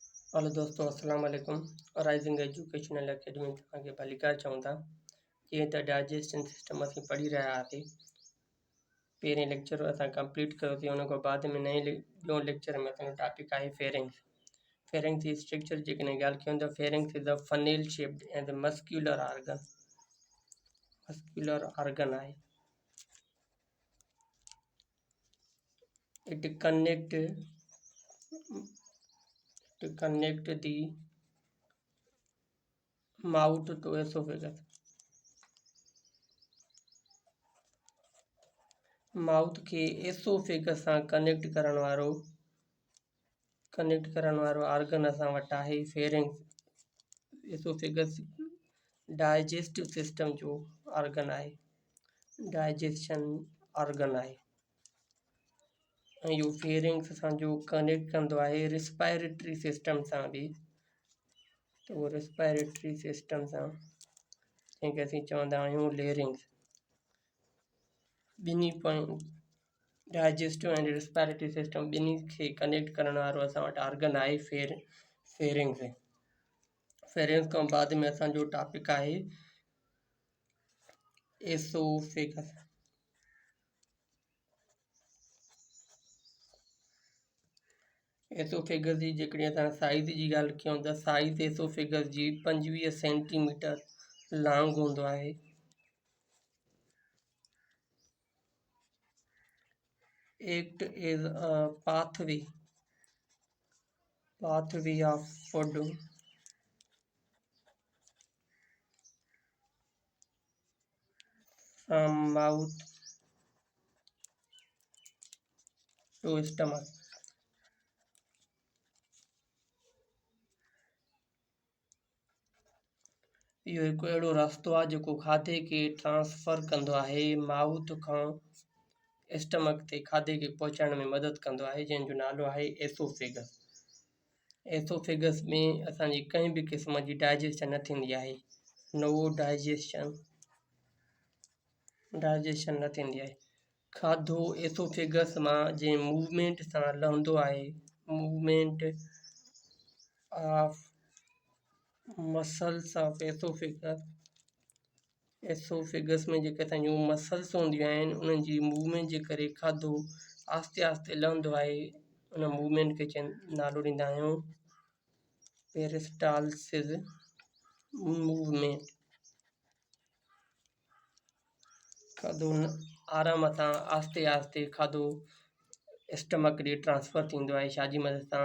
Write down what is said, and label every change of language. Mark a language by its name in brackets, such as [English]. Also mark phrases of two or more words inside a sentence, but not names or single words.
[Sindhi] हेलो दोस्तों, [Arabic] السلام عليكم. [Sindhi] राइजिंग एजुकेशनल अकेडमी में तव्हांखे भली कार चऊं था। जीअं त [English] digestion system [Sindhi] असीं पढ़ी रहिया हुआसीं। पहिरें लेक्चर असां कंप्लीट कयोसीं, उन खां बाद में ॿियों लेक्चर में असांजो टॉपिक आहे फेरिंग्स। फेरिंग्स जी स्ट्रक्चर जी कॾहिं ॻाल्हि कयूं त [English] pharynx is a funnel shaped and muscular organ [Sindhi] आहे। [English] it connect the mouth to esophagus. [Sindhi] माउथ खे एसोफेगस सां कनेक्ट करण वारो ऑर्गन असां वटि आहे फेरिंग्स। एसोफेगस [English] digestive system [Sindhi] जो ऑर्गन आहे, [English] digestion organ [Sindhi] आहे। ऐं इहो फेरिंग्स असांजो कनेक्ट कंदो आहे [English] respiratory system [Sindhi] सां बि। त उहो [English] respiratory system [Sindhi] सां जंहिंखे असीं चवंदा आहियूं लेरिंग्स। ॿिन्ही पॉइंट [English] digestive and respiratory system [Sindhi] ॿिन्ही खे कनेक्ट करण वारो असां वटि ऑर्गन आहे फेरिंग्स। फेरिंग्स खां बाद में असांजो टॉपिक आहे एसोफेगस। एसोफेगस जी जेकॾहिं असां साइज़ जी ॻाल्हि कयूं त साइज़ एसोफेगस जी 25 [English] centimeter long [Sindhi] हूंदो आहे। [English] act as a pathway of food from mouth to stomach। [Sindhi] इहो हिकु अहिड़ो रस्तो आहे जेको खाधे खे ट्रांसफर कंदो आहे माउथ खां स्टमक ते, खाधे खे पहुचाइण में मदद कंदो आहे, जंहिंजो नालो आहे एसोफेगस। एसोफेगस में असांजी कंहिं बि क़िस्म जी डाइजेशन न थींदी आहे, [English] no digestion [Sindhi] न थींदी आहे। खाधो एसोफेगस मां जंहिं मूवमेंट सां लहंदो आहे, [English] movement of muscles of esophagus [Sindhi] में जेके असांजूं मसल्स हूंदियूं आहिनि, उन्हनि जी मूवमेंट जे करे खाधो आस्ते आस्ते लहंदो आहे। उन मूवमेंट खे नालो ॾींदा आहियूं [English] peristalsis movement. [Sindhi] खाधो आराम सां आस्ते आस्ते खाधो स्टमक ॾे ट्रांसफर थींदो आहे, छाजी मदद सां?